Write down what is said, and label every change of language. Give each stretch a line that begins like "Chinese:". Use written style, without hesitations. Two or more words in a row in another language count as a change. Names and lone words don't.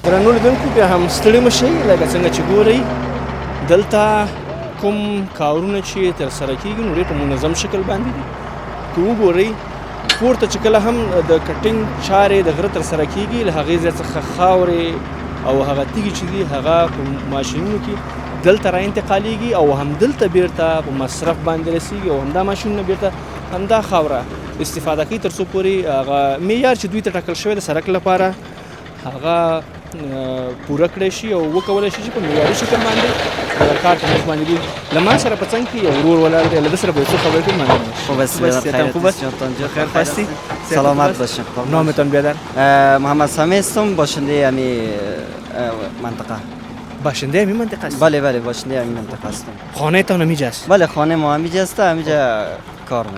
Pashto: درنو لیدونکو بیا هم ستړي مه شئ لکه څنګه چې ګورئ دلته کوم کارونه چې ترسره کیږي نو ډېر په منظم شکل باندې دي که وګورئ پورته چې کله هم د کټینګ چارې د غره ترسره کیږي له هغې ځای څخه خاورې او هغه تیږې چې دي هغه په ماشینونو کې دلته را انتقالیږي او همدلته بیرته په مصرف باندې رسیږي او همدا ماشینونه بیرته همدا خاوره استفاده کوي تر څو پورې هغه معیار چې دوی ته ټاکل شوی د سړک لپاره هغه پوره کړی شي او وکولی شي چې په معیاري شکل باندې کار په مخ باندې دوی له ما سره په څنګ کې یو ورور ولاړ دی له ده سره به یو څه خبرې کړو مننه
Persian: خوب است خیرت خوب است خیر هستی سلامت باشین نامتان بیادر محمد سامی هستم باشنده همی منطقه باشنده همین منطقه است بله بله باشنده همین منطقه هستم خانه تان همینجا است بله خانه ما همینجا است همینجا کار میکنم